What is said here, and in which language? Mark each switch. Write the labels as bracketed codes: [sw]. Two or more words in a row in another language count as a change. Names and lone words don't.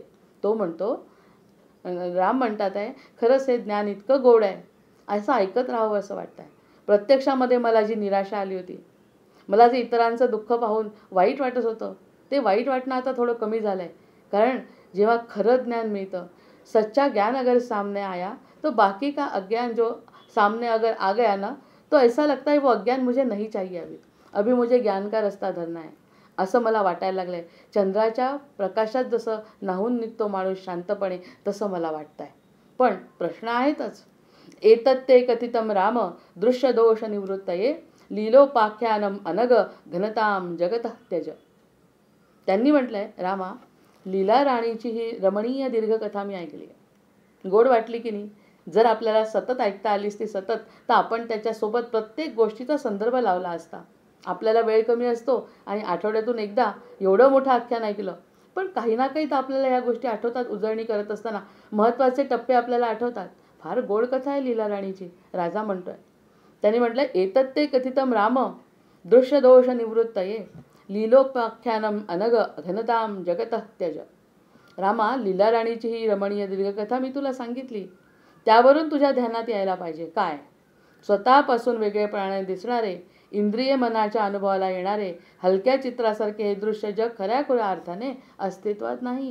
[mr] तो म्हणतो, राम म्हणतात आहे, खरंच हे ज्ञान इतकं गोड आहे, असं ऐकत राहावं असं वाटतं आहे. प्रत्यक्षामध्ये मला जी निराशा आली होती, मला जे इतरांचं दुःख पाहून वाईट वाटत होतं, ते वाईट वाटणं आता थोडं कमी झालं आहे. कारण जेव्हा खरं ज्ञान मिळतं, [hi] सच्चा ज्ञान अगर सामने आया तो बाकी का अज्ञान जो सामने अगर आ गया ना, तो ऐसा लगता है वो अज्ञान मुझे नहीं चाहिए, अभी मुझे ज्ञान का रस्ता धरना है, [mr] असं मला वाटायला लागलं आहे. चंद्राच्या प्रकाशात जसं न्हाऊन निघतो माणूस शांतपणे, तसं मला वाटतं आहे. पण प्रश्न आहेतच. [sa] एतत्ते कथितम राम दृश्यदोष निवृत्तये लीलोपाख्यानम अनग घनताम जगतः त्यज. [mr] त्यांनी म्हटलंय, रामा, लीला राणीची ही रमणीय दीर्घकथा मी ऐकली आहे. गोड वाटली की नाही? जर आपल्याला सतत ऐकता आलीस ती सतत, तर आपण त्याच्यासोबत प्रत्येक गोष्टीचा संदर्भ लावला असता. आपल्याला वेळ कमी असतो आणि आठवड्यातून एकदा एवढं मोठं आख्यान ऐकलं, पण काही ना काही तर आपल्याला ह्या गोष्टी आठवतात. उजळणी करत असताना महत्त्वाचे टप्पे आपल्याला आठवतात. फार गोड कथा आहे लीला राणीची, राजा म्हणतोय. त्यांनी म्हटलं, [sa] एतत्ते कथितम राम दृश्यदोष निवृत्तये लीलोपाख्यानम अनग घनताम जगतः त्यज. [mr] रामा, लीला राणीची ही रमणीय दीर्घकथा मी तुला सांगितली, त्यावरून तुझ्या ध्यानात यायला पाहिजे काय? स्वतःपासून वेगळेपणाने दिसणारे, इंद्रिय मनाच्या अनुभवाला येणारे हलक्या चित्रासारखे हे दृश्य जग खऱ्या अर्थाने अस्तित्वात नाही.